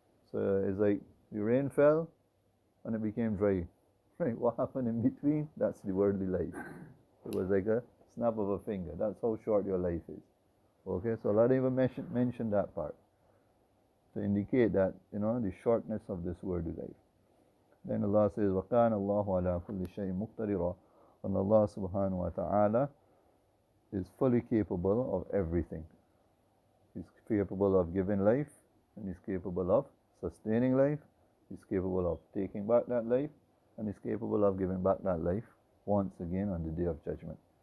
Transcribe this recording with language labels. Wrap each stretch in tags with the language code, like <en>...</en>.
<en>So it's like the rain fell and it became dry, right? What happened in between? That's the worldly life. It was like a snap of a finger. That's how short your life is. Okay, so Allah didn't even mention that part to indicate that, the shortness of this worldly life. Then Allah says,</en> <ar>وَكَانَ اللَّهُ عَلَى كُلِّ شَيْءٍ مُقْتَدِرًا.</ar> <en>And Allah subhanahu wa ta'ala is fully capable of everything. He's capable of giving life, and He's capable of sustaining life. He's capable of taking back that life, and He's capable of giving back that life once again on the Day of Judgment.</en>